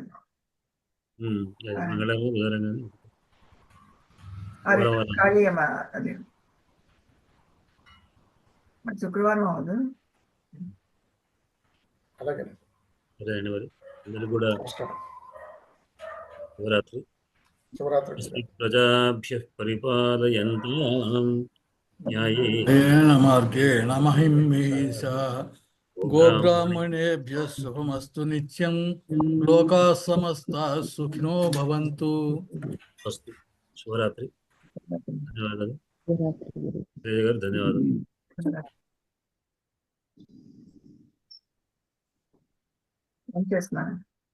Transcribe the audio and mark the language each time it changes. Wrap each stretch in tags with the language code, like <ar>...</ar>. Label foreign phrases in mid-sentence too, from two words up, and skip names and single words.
<te>మంగళవారం బుధవారం కానీ ఖాళీ అది శుక్రవారం అవ్వదు. అలాగే. సరే అండి, మరి అందరికి కూడా శివరాత్రి.</te> <sa>ప్రజాభ్యః పరిపాలయంతాం న్యాయేన మార్గేణ మహిమేష గోబ్రాహ్మణేభ్యః శుభమస్తు నిత్యం. లోకాః సమస్తాః సుఖినో భవంతు. అస్తు.</sa> <te>శివరాత్రి. ధన్యవాదాలు గారు, ధన్యవాదాలు. చేస్తున్నాను.</te>